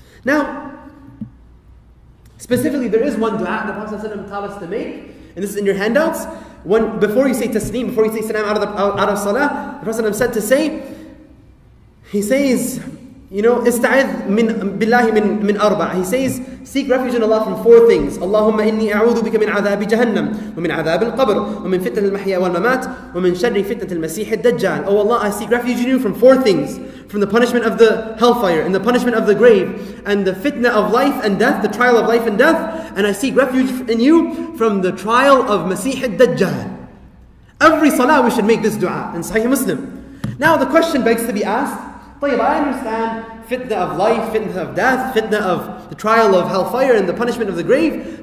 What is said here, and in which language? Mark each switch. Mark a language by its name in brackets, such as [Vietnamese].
[English] Now, specifically, there is one dua the Prophet ﷺ taught us to make, and this is in your handouts. Before you say tasneem, before you say salam out of salah, the Prophet ﷺ said to say, he says, [Arabic] استعذ بالله من أربع. [English] He says, seek refuge in Allah from 4 things. [Arabic] اللهم إني أعوذ بك من عذاب جهنم ومن عذاب القبر ومن فتنة المحيا والممات ومن شر فتنة المسيح الدجال. [English] Oh Allah, I seek refuge in you from 4 things. From the punishment of the hellfire and the punishment of the grave and the fitna of life and death, the trial of life and death. And I seek refuge in you from the trial of Masih al-Dajjal. Every salah we should make this dua in Sahih Muslim. Now the question begs to be asked, I understand fitna of life, fitna of death, fitna of the trial of hellfire and the punishment of the grave.